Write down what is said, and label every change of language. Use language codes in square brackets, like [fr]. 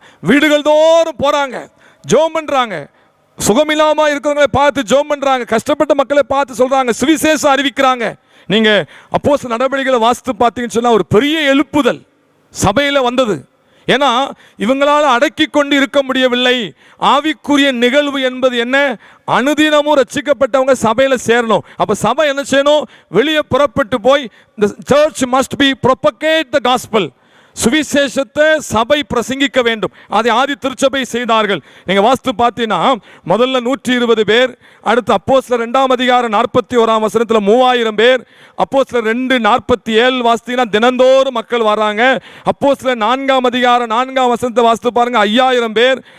[ta] வீடுகள் தோறும் போறாங்க, ஜெபம் பண்றாங்க, சுகமில்லாம இருக்கிறவங்களை பார்த்து ஜெபம் பண்றாங்க, கஷ்டப்பட்ட மக்களை பார்த்து சொல்றாங்க, சுவிசேஷம் அறிவிக்கிறாங்க. நீங்க அப்போஸ்தலர் நடவடிக்கைகளை வாசித்து பார்த்தீங்கன்னு சொன்னா ஒரு பெரிய எழுப்புதல் சபையில் வந்தது. ஏன்னா இவங்களால் அடக்கி கொண்டு இருக்க முடியவில்லை. ஆவிக்குரிய நிகழ்வு என்பது என்ன? அனுதினமும் ரட்சிக்கப்பட்டவங்க சபையில் சேரணும். அப்போ சபை என்ன செய்யணும்? வெளியே புறப்பட்டு போய் [en] the church must be propagate the gospel. [ta] சுவிசேஷத்தை சபை பிரசங்கிக்க வேண்டும். அதை ஆதி திருச்சபை செய்தார்கள். நீங்கள் வாஸ்து பார்த்தீங்கன்னா முதல்ல 120 பேர், அடுத்து அப்போஸ்தலர் 2ஆம் அதிகாரம் 41ஆம் வசனத்தில் 3000 பேர், அப்போஸ்தலர் 2:47 வாசித்தீங்கன்னா தினந்தோறும் மக்கள் வராங்க. அப்போஸ்தலர் 4ஆம் அதிகாரம் 4ஆம் வசனத்தை வாசித்து பாருங்க 5000 பேர்.